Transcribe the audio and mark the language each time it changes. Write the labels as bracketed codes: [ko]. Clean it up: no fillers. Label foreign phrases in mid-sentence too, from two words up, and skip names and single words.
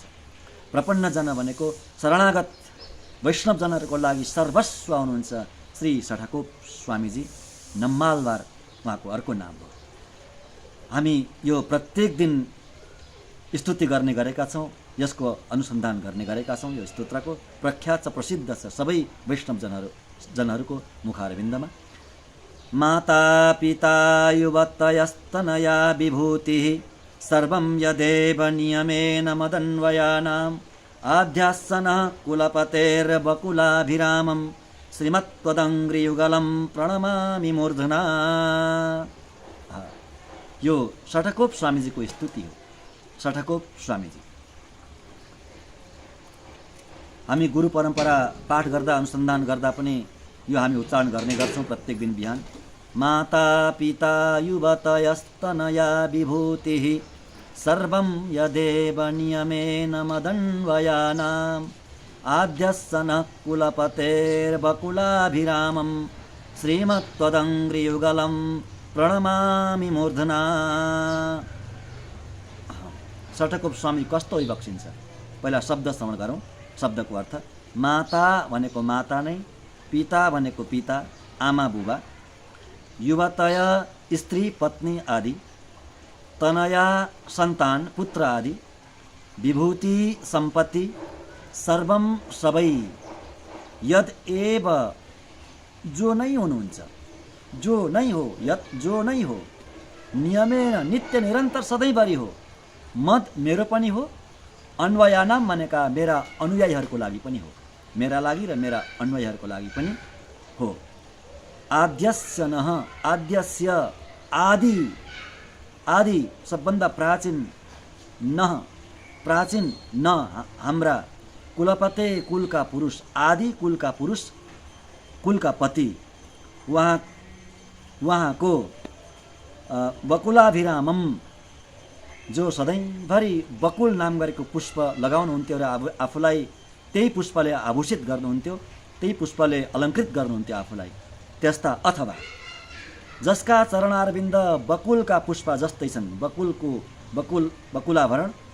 [ne] प्रपन्नजन भनेको शरणागत वैष्णवजनहरूको लागि सर्वस्व हुनुहुन्छ श्री षठकोप स्वामीजी, नम्मालवार उहाँको अर्को नाम हो। हामी यो प्रत्येक दिन स्तुति गर्ने गरेका छौँ, यसको अनुसन्धान गर्ने गरेका छौँ। यो स्तोत्रको प्रख्यात छ, प्रसिद्ध छ सबै वैष्णवजनहरूको मुखारविन्दमा। [sa] माता पिता युवतयस्तनया विभूतिः सर्वं यदेव नियमेन मदन्वयानाम् आध्यासनः कुलपतेर्वकुलाभिरामं श्रीमत्त्वदङ्घ्रियुगलं प्रणमामि मूर्धना। [ne] यो षठकोप स्वामीजीको स्तुति हो। षठकोप स्वामीजी हामी गुरु परम्परा पाठ गर्दा अनुसन्धान गर्दा पनि यो हामी उच्चारण गर्ने गर्छौँ प्रत्येक दिन बिहान। [sa] माता पिता युवतयस्तनया विभूतिः सर्वं यदेव नियमेन मदन्वयानाम् आद्यस्सनः कुलपतेर्वकुलाभिरामं श्रीमत्त्वदङ्घ्रियुगलं प्रणमामि मूर्धना। [ne] षठकोप स्वामी कस्तो बक्सिन्छ? पहिला शब्द श्रवण गरौँ। शब्दको अर्थ माता भनेको माता नै, पिता भनेको पिता आमा बुबा, युवतय स्त्री पत्नी आदि, तनया सन्तान पुत्र आदि, विभूति सम्पत्ति, सर्वम सबै, [sa] यद एव [ne] जो नै हुनुहुन्छ, जो नै हो, यत जो नै हो, नियमेन नित्य निरन्तर सधैँभरि हो, मद मेरो पनि हो, अन्वयानाम भनेका मेरा अनुयायीहरूको लागि पनि हो, मेरा लागि र मेरा अनुयायीहरूको लागि पनि हो। [sa] आद्यस्य नः, आद्यस्य आदि, [ne] आदि सबभन्दा प्राचीन, नः प्राचीन, न हाम्रा कुलपते कुलका पुरुष, आदि कुलका पुरुष, कुलका पति, उहाँको बकुलाभिरामम जो सधैँभरि बकुल नाम गरेको पुष्प लगाउनुहुन्थ्यो र आफूलाई त्यही पुष्पले आभूषित गर्नुहुन्थ्यो, त्यही पुष्पले अलङ्कृत गर्नुहुन्थ्यो आफूलाई, त्यस्ता अथवा जसका चरणारविन्द बकुलका पुष्प जस्तै छन्, बकुलाभरण